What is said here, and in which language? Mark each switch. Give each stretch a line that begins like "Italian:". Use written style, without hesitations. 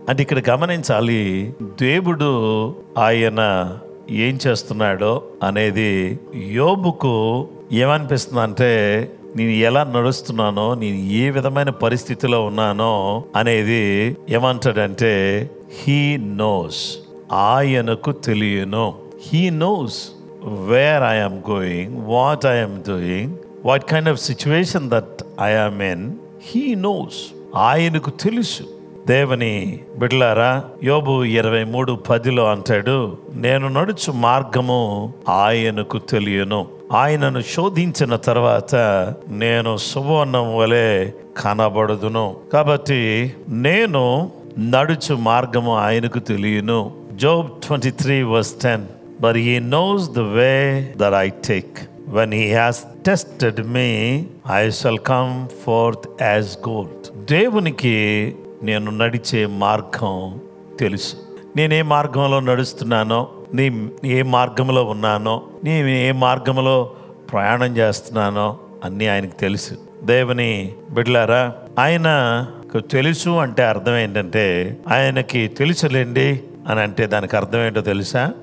Telugu: అంటే ఇక్కడ గమనించాలి, దేవుడు ఆయన ఏం చేస్తున్నాడో అనేది యోబుకు ఏమనిపిస్తుంది అంటే, నేను ఎలా నడుస్తున్నానో, నేను ఏ విధమైన పరిస్థితిలో ఉన్నానో అనేది ఏమంటాడంటే,
English: he knows,
Telugu: ఆయనకు తెలియను.
English: He knows where I am going, what I am doing, what kind of situation that I am in. He knows.
Telugu: ఆయనకు తెలుసు. దేవుని బిడ్డలారా, యోబు 23:10 అంటాడు, నేను నడుచు మార్గము ఆయనకు తెలియను, ఆయనను శోధించిన తర్వాత నేను సువర్ణం వలె కనబడదును. కాబట్టి నేను నడుచు మార్గము ఆయనకు తెలియను.
English: Job 23:10. But he knows the way that I take. When he has tested me, I shall come forth as gold.
Telugu: దేవునికి నేను నడిచే మార్గం తెలుసు. నేను ఏ మార్గంలో నడుస్తున్నానో, ఏ మార్గంలో ఉన్నానో, నేను ఏ మార్గంలో ప్రయాణం చేస్తున్నానో అన్నీ ఆయనకు తెలుసు. దేవుని బిడ్డలారా, ఆయనకు తెలుసు అంటే అర్థం ఏంటంటే, ఆయనకి తెలుసులేండి అని అంటే దానికి అర్థం ఏంటో తెలుసా?